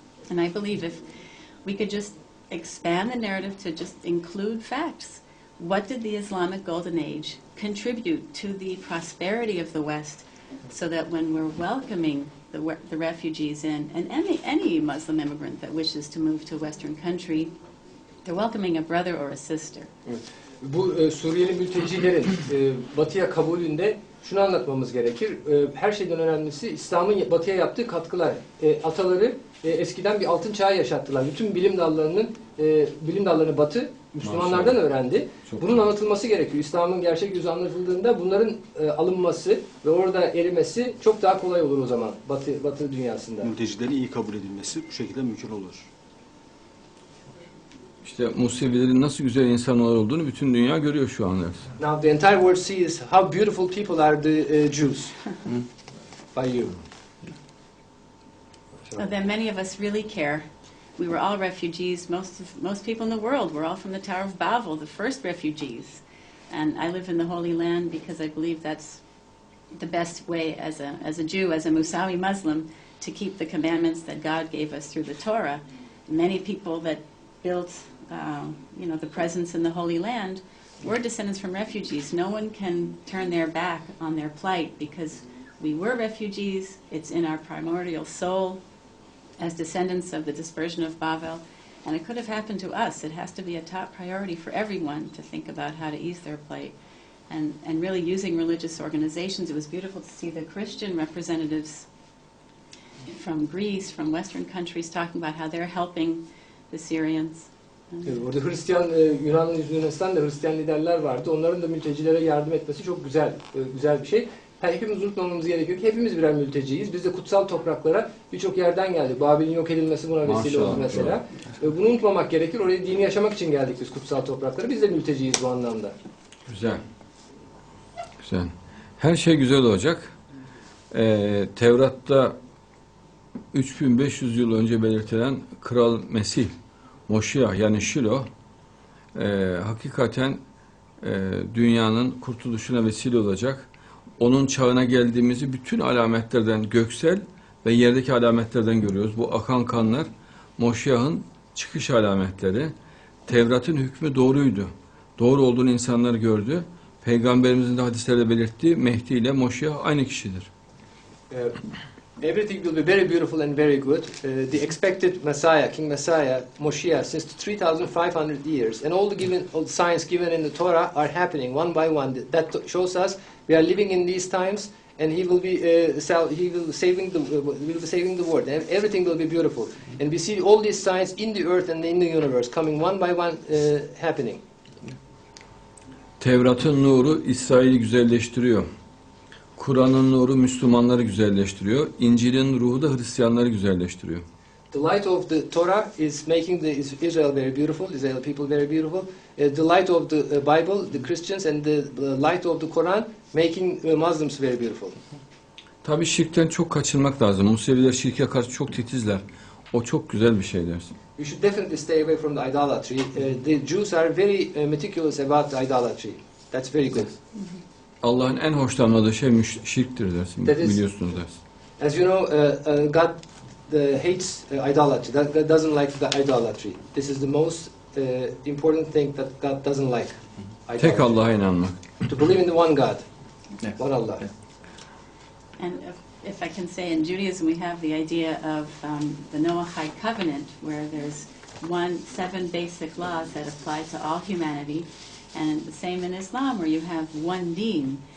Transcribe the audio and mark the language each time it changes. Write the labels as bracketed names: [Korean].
[English] And I believe if we could just expand the narrative to just include facts. What did the Islamic Golden Age contribute to the prosperity of the West, so that when we're welcoming the refugees in, and any Muslim immigrant that wishes to move to a Western country, they're welcoming a brother or a sister. [Turkish] Evet. Bu Suriyeli mültecilerin Batı'ya kabulünde şunu anlatmamız gerekir. Her şeyden önemlisi İslam'ın Batı'ya yaptığı katkılar. Ataları eskiden bir altın çağı yaşattılar. Bütün bilim dallarını Batı Müslümanlardan öğrendi. Bunun anlatılması gerekiyor. İslam'ın gerçek yüzü anlatıldığında bunların alınması ve orada erimesi çok daha kolay olur o zaman Batı dünyasında. Mültecilerin iyi kabul edilmesi bu şekilde mümkün olur. İşte Musevilerin nasıl güzel insanlar olduğunu bütün dünya görüyor şu anda. [English] Now the entire world sees how beautiful people are the Jews by you. So then many of us really care. We were all refugees. Most people in the world were all from the Tower of Babel, the first refugees. And I live in the Holy Land because I believe that's the best way as a Jew, as a Musawi Muslim, to keep the commandments that God gave us through the Torah. Many people that built the presence in the Holy Land were descendants from refugees. No one can turn their back on their plight because we were refugees. It's in our primordial soul as descendants of the dispersion of Babel. And it could have happened to us. It has to be a top priority for everyone to think about how to ease their plight. And really using religious organizations. It was beautiful to see the Christian representatives from Greece, from Western countries, talking about how they're helping the Syrians. [Turkish] Orada Yunanistan'da Hristiyan liderler vardı. Onların da mültecilere yardım etmesi çok güzel bir şey. Hepimiz unutmamamız gerekiyor ki hepimiz birer mülteciyiz. Biz de kutsal topraklara birçok yerden geldik. Babil'in yok edilmesi buna vesile oldu mesela. Bunu unutmamak gerekir. Oraya dini yaşamak için geldik biz kutsal topraklara. Biz de mülteciyiz bu anlamda. Güzel. Güzel. Her şey güzel olacak. Tevrat'ta 3500 yıl önce belirtilen Kral Mesih, Moşiyah yani Şilo, hakikaten dünyanın kurtuluşuna vesile olacak. Onun çağına geldiğimizi bütün alametlerden, göksel ve yerdeki alametlerden görüyoruz. Bu akan kanlar Moşiyah'ın çıkış alametleri. Tevrat'ın hükmü doğruydu. Doğru olduğunu insanlar gördü. Peygamberimizin de hadislerde belirttiği Mehdi ile Moşiyah aynı kişidir. [English] Everything will be very beautiful and very good. The expected Messiah, King Messiah, Moshiach, since 3,500 years, and all the signs given in the Torah are happening one by one. That shows us we are living in these times, and He will be saving the world. And everything will be beautiful, and we see all these signs in the earth and in the universe coming one by one, happening. [Turkish] Tevrat'ın nuru İsrail'i güzelleştiriyor. Kur'an'ın nuru Müslümanları güzelleştiriyor. İncil'in ruhu da Hristiyanları güzelleştiriyor. [English] The light of the Torah is making the Israel very beautiful, Israel people very beautiful. The light of the Bible, the Christians, and the light of the Quran making Muslims very beautiful. [Turkish] Tabii şirkten çok kaçınmak lazım. Museviler şirke karşı çok titizler. O çok güzel bir şey dersin. [English] You should definitely stay away from the idolatry. The Jews are very meticulous about the idolatry. That's very good. [Turkish] Allah'ın en hoşlanmadığı şey şirktir dersin. Biliyorsunuz dersin. [English] As you know, God hates idolatry. God doesn't like the idolatry. This is the most important thing that God doesn't like. Idolatry. [Turkish] Tek Allah'a inanmak. [English] To believe in the one God, Yeah. one Allah. Yeah. And if I can say, in Judaism we have the idea of the Noahide covenant, where there's 7 basic laws that apply to all humanity, and the same in Islam, where you have one deen.